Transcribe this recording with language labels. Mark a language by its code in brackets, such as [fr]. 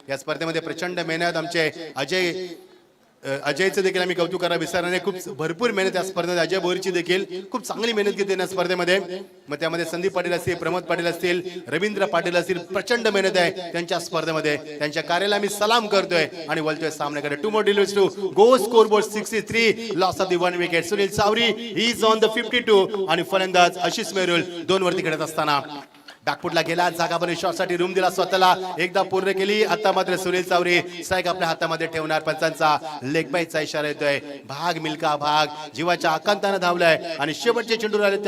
[mr] या स्पर्धेमध्ये प्रचंड मेहनत आमचे अजयचं देखील आम्ही कौतुक करायला विसरणार नाही. खूप भरपूर मेहनत या स्पर्धेत. अजय बोरची देखील खूप चांगली मेहनत घेते या स्पर्धेमध्ये. मग त्यामध्ये संदीप पाटील असतील, प्रमोद पाटील असतील, रवींद्र पाटील असतील. प्रचंड मेहनत आहे त्यांच्या स्पर्धेमध्ये. त्यांच्या कार्याला मी सलाम करतोय आणि बोलतोय सामन्याकडे. [en] 2 more deliveries to go scoreboard 63. Loss of the 1 wicket. Sunil Chavari is on the 52 [mr] आणि फलंदाज आशिष मेहरुल 2 वरती खेळत असताना बॅकफुटला गेला, जागा बनवली, शॉटसाठी रूम दिला स्वतःला, एकदा पूर्ण केली. आता मात्र सुनील चावरी स्ट्राईक आपल्या हातामध्ये ठेवणार. पंचांचा लेग बाईचा इशारा येतोय. भाग मिल्का भाग, जीवाच्या आकांताने धावलाय आणि शेवटचे चेंडू राहिले.